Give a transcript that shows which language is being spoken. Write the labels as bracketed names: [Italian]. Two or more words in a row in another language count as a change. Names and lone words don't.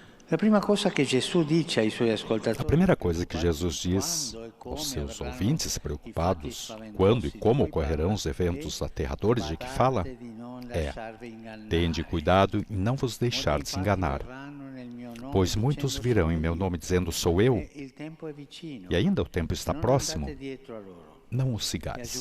[Italian] La prima cosa che Gesù dice ai suoi [Portuguese] A [Italian] ascoltatori, [Portuguese] primeira coisa que Jesus diz aos seus ouvintes preocupados quando e como ocorrerão os eventos aterradores de que fala é: tende cuidado em não vos deixar desenganar, pois muitos virão em meu nome dizendo sou eu, e ainda o tempo está próximo, não os sigais.